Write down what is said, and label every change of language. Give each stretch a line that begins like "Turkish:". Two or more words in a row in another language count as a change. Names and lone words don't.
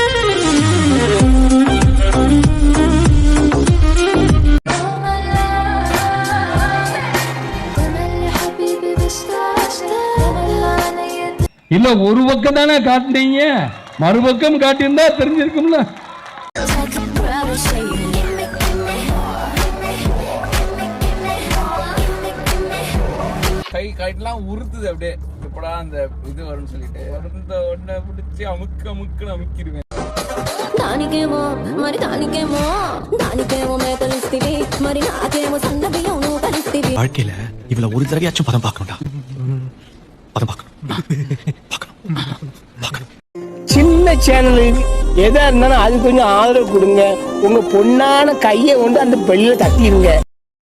Tamil: இல்ல ஒரு பக்கம் தானே காட்டுனீங்க, மறுபக்கம் காட்டியிருந்தா தெரிஞ்சிருக்கும்ல. கை கைட்டெல்லாம் உறுத்துது அப்படியே. எப்படா அந்த இது வரும்னு சொல்லிட்டு வருந்த ஒன்ன பிடிச்சி அமுக்குன்னு அமுக்கிடுவேன்.
Telugu: దానికేమో మరి దానికేమో దానికేమో మేకలిస్తివి మరి నాకేమో సన్న బియ్యం నువ్వు కలిస్తివి.
Tamil: வாழ்க்கையில இவள ஒரு தடவையாச்சும் பதம் பார்க்கணும்டா. பதம் பார்க்கணும். சின்ன சேனல் எதா இருந்தாலும் அது கொஞ்சம் ஆதரவு கொடுங்க. உங்க பொண்ணான கையை கொண்டு அந்த பெல்ல தட்டிடுங்க.